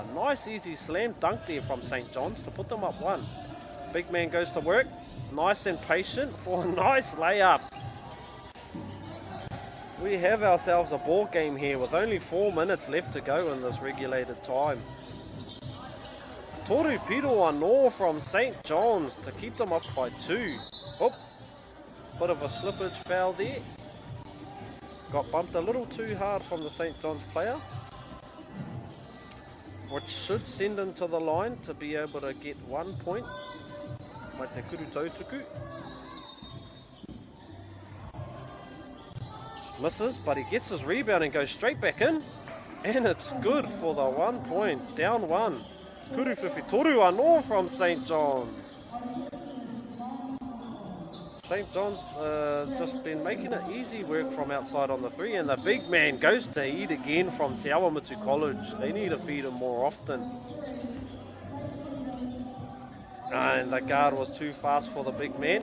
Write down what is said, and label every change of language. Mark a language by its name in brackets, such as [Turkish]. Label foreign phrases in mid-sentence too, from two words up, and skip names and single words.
[English] Nice easy slam dunk there from St. John's to put them up 1. Big man goes to work. Nice and patient for a nice layup. We have ourselves a ball game here with only 4 minutes left to go in this regulated time. [Māori] Toru piro anō from St. [English] John's to keep them up by 2. Oh, bit of a slippage foul there. Got bumped a little too hard from the St. John's player, which should send him to the line to be able to get 1 point. [Māori] Mai te kuru tautuku. [English] Misses, but he gets his rebound and goes straight back in. And it's good for the 1 point. Down 1. [Māori] Kuruwhiwhi toru anō from St. John's. [English] St. John's just been making it easy work from outside on the 3, and the big man goes to eat again from Te Awamutu College. They need to feed him more often. And the guard was too fast for the big man.